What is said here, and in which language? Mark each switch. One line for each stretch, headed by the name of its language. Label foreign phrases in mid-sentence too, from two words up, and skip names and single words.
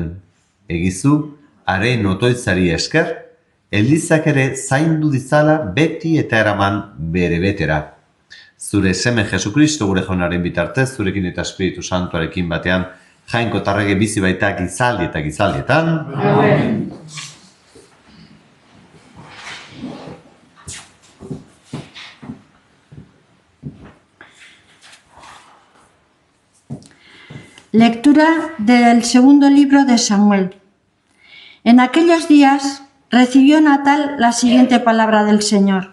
Basque: Egizu, haren otoitzari esker, Elizak ere zaindu dizala beti eta eraman bere betera. Zure seme Jesukristo gure jaunaren bitartez, zurekin eta Espiritu Santuarekin batean, Jainko tarrege bizi baita gizaldi eta gizaldietan. Amen.
Spanish: Lectura del segundo libro de Samuel. En aquellos días recibió Natal la siguiente palabra del Señor.